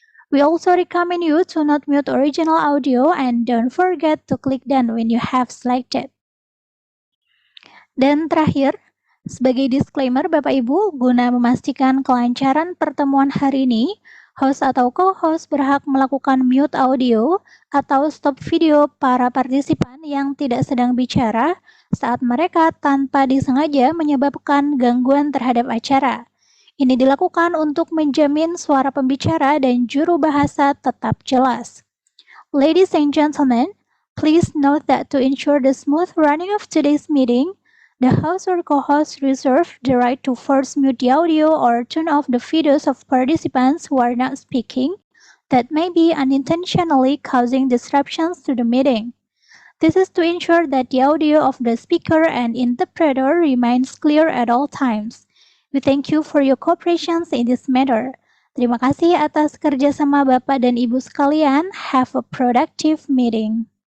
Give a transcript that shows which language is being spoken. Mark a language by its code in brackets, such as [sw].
[en] We also recommend you to not mute original audio and don't forget to click Done when you have selected. [id] Dan terakhir, sebagai disclaimer Bapak Ibu, guna memastikan kelancaran pertemuan hari ini, host atau co-host berhak melakukan mute audio atau stop video para partisipan yang tidak sedang bicara saat mereka tanpa disengaja menyebabkan gangguan terhadap acara. Ini dilakukan untuk menjamin suara pembicara dan juru bahasa tetap jelas. [en] Ladies and gentlemen, please note that to ensure the smooth running of today's meeting, the host or co-host reserve the right to first mute the audio or turn off the videos of participants who are not speaking that may be unintentionally causing disruptions to the meeting. This is to ensure that the audio of the speaker and interpreter remains clear at all times. We thank you for your cooperation in this matter. [id] Terima kasih atas kerjasama Bapak dan Ibu sekalian. [en] Have a productive meeting.